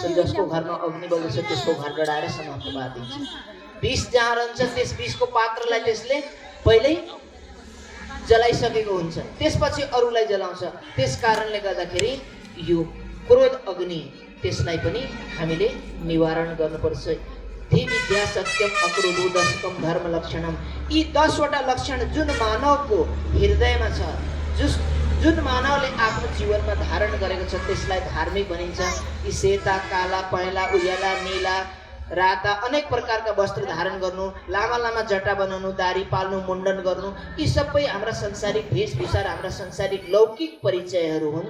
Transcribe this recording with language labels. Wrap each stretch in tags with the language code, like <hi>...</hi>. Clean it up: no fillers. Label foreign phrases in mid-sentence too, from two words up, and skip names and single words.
<ne>जसको घरमा अग्नि बल्दछ त्यसको घर डढाएर समाप्त पारिदिन्छ। विष जहाँ रहन्छ त्यस विषको पात्रलाई त्यसले पहिल्यै जलाइसकेको हुन्छ, त्यसपछि अरूलाई जलाउँछ। त्यस कारणले गर्दाखेरि यो क्रोध अग्नि, त्यसलाई पनि हामीले निवारण गर्नुपर्छ।</ne> <sa>धी विद्या सत्यम अक्रोधो दशकम धर्म लक्षणम,</sa> <ne>यी 10 वटा लक्षण जुन मानवको हृदयमा छ, जुन मानवले आफ्नो जीवनमा धारण गरेको छ त्यसलाई धार्मिक भनिन्छ। यी सेता, काला, पहेँला, उज्याला, नीला, राता अनेक प्रकारका वस्त्र धारण गर्नु, लामा लामा जटा बनाउनु, दारी पाल्नु, मुण्डन गर्नु, यी सबै हाम्रा संसारिक वेशभूषा, हाम्रा संसारिक लौकिक परिचयहरू हुन्।</ne>